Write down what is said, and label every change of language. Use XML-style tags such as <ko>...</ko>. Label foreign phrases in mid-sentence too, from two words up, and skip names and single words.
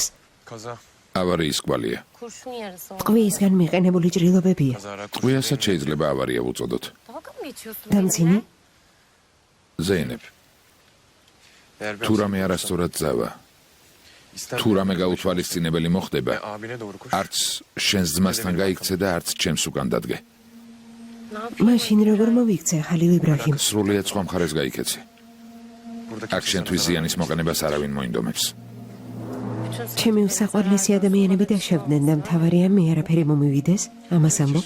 <tr>Kaza.</tr> <ka>ავარიის კვალია.</ka> <tr>kurşun yarısı oldu.</tr> <ka>ტყვიისგან მიყენებული ჭრილობებია.</ka> <tr>Kazara</tr> <ka>ტყვიასაც შეიძლება ავარია უწოდოთ.</ka> <tr>Dalga mı geçiyorsun?</tr> <ka>დამცინი? ზეინებ, თუ რამე არასწორად წავა, თუ რამე გაუთვალისწინებელი მოხდება,</ka> <tr>abine doğru koş.</tr> <ka>არც შენს ძმასთან გაიქცე და არც ჩემს უკან დადგე. მაშინ როგორ მოვიქცე ხალილ იბრაჰიმ? სრულიად სხვა მხარეს გაიქეცი.</ka> <tr>Buradaki</tr> <ka>აქ შენთვის ზიანის მოყენებას არავინ მოინდომებს. ჩემი უსაყვარლესი ადამიანები დაშავდნენ და მთავარია მე არაფერი მომივიდეს, ამას ამბობ.</ka>